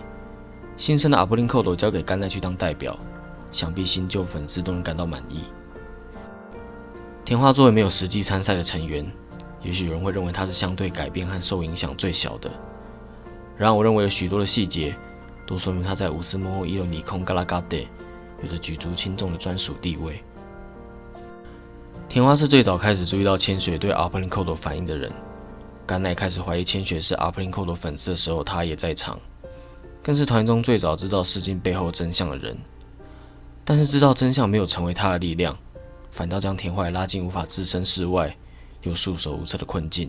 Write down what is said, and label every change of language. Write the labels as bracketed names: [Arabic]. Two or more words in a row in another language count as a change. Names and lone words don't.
[Chinese] 新生的阿波林寇斗交给甘奈去当代表，想必新旧粉丝都能感到满意。田花作为没有实际参赛的成员，也许有人会认为他是相对改变和受影响最小的。然而我认为有许多的细节都说明他在50 モモイノリコンガラガデ有着举足轻重的专属地位。田花是最早开始注意到千雪对阿波林寇斗反应的人，甘奈开始怀疑千雪是阿波林寇斗粉丝的时候，他也在场，更是团中最早知道事情背后真相的人。但是知道真相没有成为他的力量，反倒将田花拉进无法置身事外又束手无策的困境。